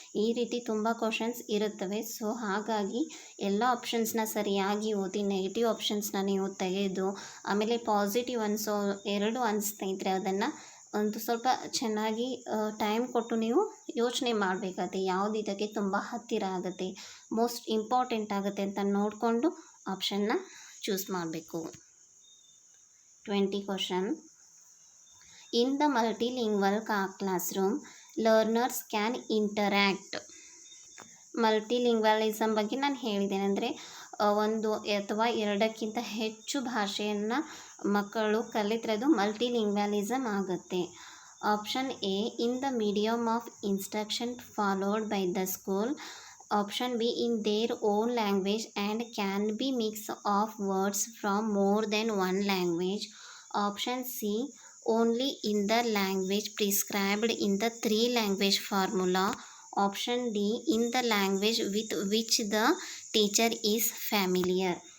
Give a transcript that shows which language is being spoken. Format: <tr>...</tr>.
<kn>ಈ ರೀತಿ ತುಂಬ ಕ್ವಶನ್ಸ್ ಇರುತ್ತವೆ. ಸೊ ಹಾಗಾಗಿ ಎಲ್ಲ ಆಪ್ಷನ್ಸ್ನ ಸರಿಯಾಗಿ ಓದಿ, ನೆಗೆಟಿವ್ ಆಪ್ಷನ್ಸ್ನ ನೀವು ತೆಗೆದು ಆಮೇಲೆ ಪಾಸಿಟಿವ್ ಅನಿಸೋ 2 ಅನಿಸ್ತಾ ಇದ್ದರೆ ಅದನ್ನು ಒಂದು ಸ್ವಲ್ಪ ಚೆನ್ನಾಗಿ ಟೈಮ್ ಕೊಟ್ಟು ನೀವು ಯೋಚನೆ ಮಾಡಬೇಕಾಗುತ್ತೆ. ಯಾವುದು ಇದಕ್ಕೆ ತುಂಬ ಹತ್ತಿರ ಆಗುತ್ತೆ, ಮೋಸ್ಟ್ ಇಂಪಾರ್ಟೆಂಟ್ ಆಗುತ್ತೆ ಅಂತ ನೋಡಿಕೊಂಡು ಆಪ್ಷನ್ನ ಚೂಸ್ ಮಾಡಬೇಕು.</kn> <en>20 question. In the multilingual classroom, learners can interact.</en> <kn>ಮಲ್ಟಿಲಿಂಗ್ವಲಿಸಮ್ ಬಗ್ಗೆ ನಾನು ಹೇಳಿದ್ದೇನೆ. ಅಂದರೆ ಒಂದು ಅಥವಾ 2ಕ್ಕಿಂತ ಹೆಚ್ಚು ಭಾಷೆಯನ್ನು ಮಕ್ಕಳು ಕಲಿತಿರೋದು ಮಲ್ಟಿಲಿಂಗ್ವಲಿಸಮ್ ಆಗುತ್ತೆ.</kn> <en>Option A in the medium of instruction followed by the school, option B in their own language and can be mix of words from more than 1 language, option C only in the language prescribed in the 3 language formula, option D in the language with which the teacher is familiar.</en>